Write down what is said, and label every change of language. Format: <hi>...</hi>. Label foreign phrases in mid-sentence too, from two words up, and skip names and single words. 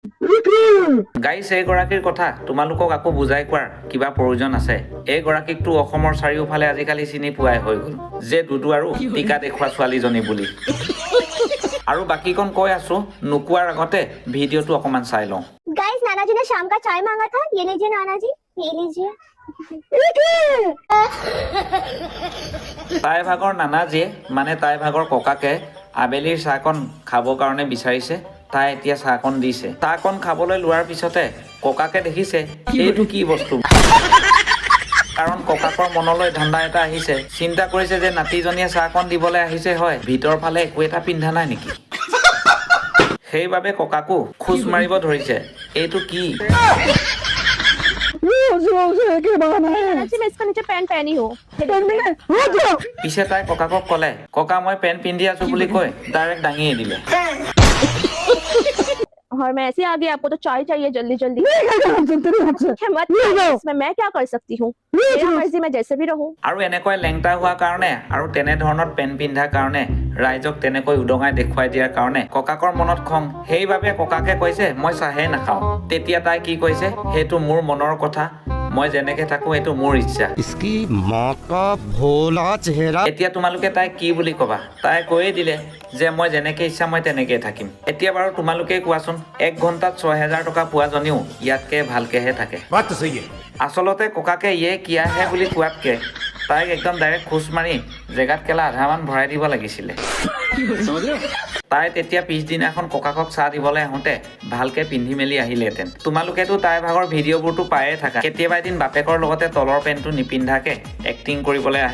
<as>গাইছ এইগৰাকীৰ কথা তোমালোকক আকৌ বুজাই কোৱাৰ কিবা প্ৰয়োজন আছে। এইগৰাকীকতো অসমৰ চাৰিওফালে আজিকালি চিনি পোৱাই হৈ গ'ল যে দুদু আৰু টিকা দেখুওৱা ছোৱালীজনী বুলি। আৰু বাকীকণ কৈ আছো নোকোৱাৰ আগতে ভিডিঅ'টো অকমান চাই লওঁ।</as> <hi>गाइस नाना जी ने शाम का चाय मांगा था, ये लीजिए नाना जी, ये लीजिए।</hi> <as>তাই ভাগৰ নানাজীয়ে মানে তাই ভাগৰ ককাকে আবেলিৰ চাহকণ খাবৰ কাৰণে বিচাৰিছে। তাই এতিয়া চাহকণ দিছে। চাহকণ খাবলৈ লোৱাৰ পিছতে ককাকে দেখিছে এইটো কি বস্তু, কাৰণ ককাকৰ মনলৈ ধান্দা এটা আহিছে। চিন্তা কৰিছে যে নাতিজনীয়ে চাহকণ দিবলৈ আহিছে হয়, ভিতৰ ফালে একো এটা পিন্ধা নাই নেকি। সেইবাবে ককাকো খোজ মাৰিব ধৰিছে এইটো কি।</as> <hi>मैं इसका नीचे पैंट पहनी हूँ।</hi> <as>পিছে তাই ককাকক ক'লে ককা মই পেণ্ট পিন্ধি আছো বুলি কৈ ডাইৰেক্ট দাঙিয়ে দিলে।</as> <hi>और मैं ऐसे आ गई, आपको तो चाय चाहिए जल्दी जल्दी। मत इसमें मैं क्या कर सकती हूँ, मेरा मर्जी, मैं जैसे भी रहूँ।</hi> <as>আৰু এনেকৈ লেংটা হোৱাৰ কাৰণে আৰু তেনেধৰণৰ পেণ্ট পিন্ধাৰ কাৰণে ৰাইজক তেনেকৈ উদঙাই দেখুৱাই দিয়াৰ কাৰণে ককাকৰ মনত খং। সেইবাবে ককাকে কৈছে মই চাহেই নাখাওঁ। তেতিয়া তাই কি কৈছে সেইটো মোৰ মনৰ কথা, মই যেনেকে থাকো এইটো মোৰ ইচ্ছা।</as> <hi>इसकी माँ का भोला चेहरा।</hi> <as>এতিয়া তোমালোকে তাই কি বুলি ক'বা? তাই কৈয়ে দিলে যে মই যেনেকে ইচ্ছা মই তেনেকেই থাকিম। এতিয়া বাৰু তোমালোকেই কোৱাচোন 1 ঘণ্টাত 6,000 টকা পোৱাজনীও ইয়াতকে ভালকেহে থাকে।</as> <hi>बात तो सही है।</hi> <as>আচলতে ককাকে ইয়ে কিয়াহে বুলি কোৱাতকে তাইক একদম ডাইৰেক্ট খোজ মাৰি জেগাত কেলা আধামান ভৰাই দিব লাগিছিলে। তাই তেতিয়া পিছদিনাখন ককাকক চাহ দিবলৈ আহোঁতে ভালকে পিন্ধি মেলি আহিলেহেঁতেন। তোমালোকেতো তাইৰ ভাগৰ ভিডিঅ'বোৰতো পায়ে থাকা। কেতিয়াবা এদিন বাপেকৰ লগতে তলৰ পেণ্টটো নিপিন্ধাকে এক্টিং কৰিবলৈ আহে।</as>